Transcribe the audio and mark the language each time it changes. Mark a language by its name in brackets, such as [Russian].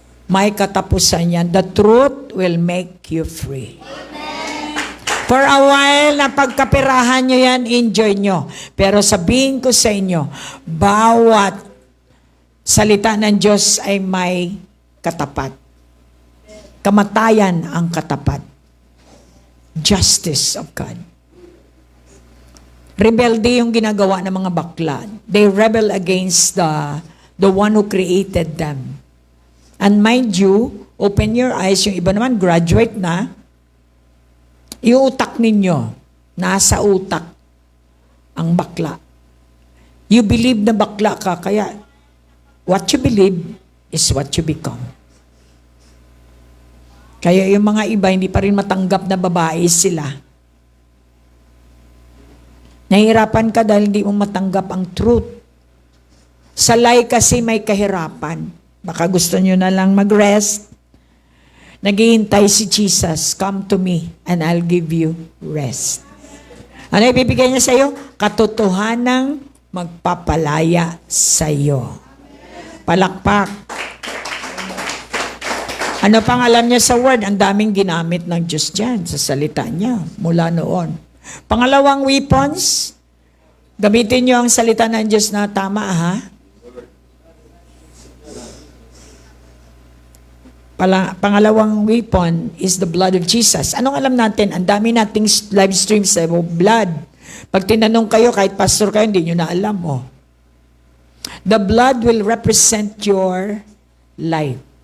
[English] May katapusan yan. The truth will make you free. [Filipino] For a while, na pagkapirahan nyo yan, enjoy nyo. Pero sabihin ko sa inyo, bawat salita ng Diyos ay may katapat. Kamatayan ang katapat. Justice of God. Rebelde yung ginagawa ng mga bakla. [English] They rebel against the one who created them. [Filipino] And mind you, open your eyes, yung iba naman graduate na, yung utak ninyo, nasa utak ang bakla. [English] You believe na bakla ka, kaya what you believe is what you become. [Filipino] Kaya yung mga iba, hindi pa rin matanggap na babae sila. Nahihirapan ka dahil hindi mo matanggap ang truth. Sa lie kasi may kahirapan. Baka gusto nyo na lang mag-rest. [English] Naghihintay si Jesus, come to me and I'll give you rest. [Filipino] Ano ibibigay niya sa iyo? Katotohanang magpapalaya sa iyo. Palakpak. Ano pang alam niya sa word? Ang daming ginamit ng Diyos dyan sa salita niya mula noon. Pangalawang weapons, gamitin niyo ang salita ng Diyos na tama, ha? [English] Pangalawang weapon is the blood of Jesus. Anong alam natin? [Filipino] Ang dami nating live streams sa blood. Pag tinanong kayo, kahit pastor kayo, hindi nyo na alam, oh. [English] The blood will represent your life.